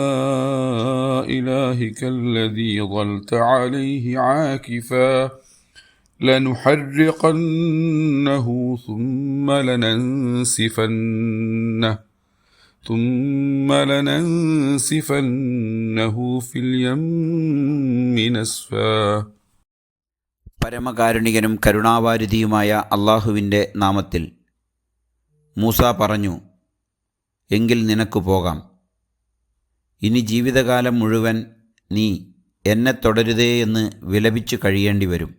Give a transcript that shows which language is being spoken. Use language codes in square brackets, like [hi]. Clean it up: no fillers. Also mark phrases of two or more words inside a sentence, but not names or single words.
[ar] إلهك الذي ظلت عليه عاكفا لنحرقنه ثم لننسفنه في اليم نسفا. [ml] പരമകാരുണികനും കരുണാവാരിധിയുമായ അള്ളാഹുവിൻ്റെ നാമത്തിൽ. മൂസ പറഞ്ഞു, എങ്കിൽ നിനക്ക് പോകാം. ഇനി ജീവിതകാലം മുഴുവൻ നീ എന്നെ തുടരുതേ എന്ന് വിലപിച്ചു കഴിയേണ്ടി വരും.